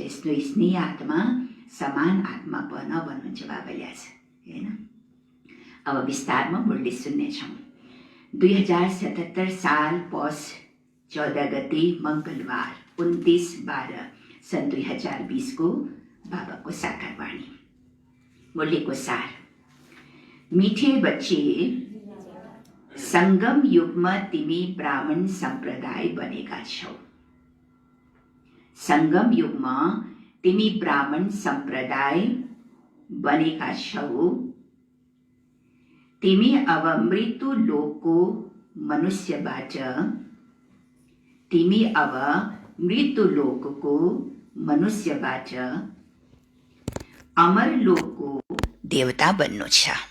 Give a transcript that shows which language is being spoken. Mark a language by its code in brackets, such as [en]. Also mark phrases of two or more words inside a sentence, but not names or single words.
[ne] यस्तो स्नेह आत्मा समान आत्मा बन भन्नुहुन्छ बाबाले आज, हैन? अब विस्तारमा मुरली सुन्नेछौँ। 2077 साल पौष 14 गते मङ्गलबार 29/12 सन् 2020 को बाबाको साकारवाणी। मुरली को सार। मीठे बच्चे, संगम युगमा तिमी ब्राह्मण सम्प्रदाय बनेका छौ। संगम युगमा तिमी ब्राह्मण सम्प्रदाय बनेका छौ। तिमी अब मृत्यु लोकको मनुष्यबाट तिमी अब मृत्यु लोकको मनुष्यबाट अमर लोकको देवता बन्नु छ।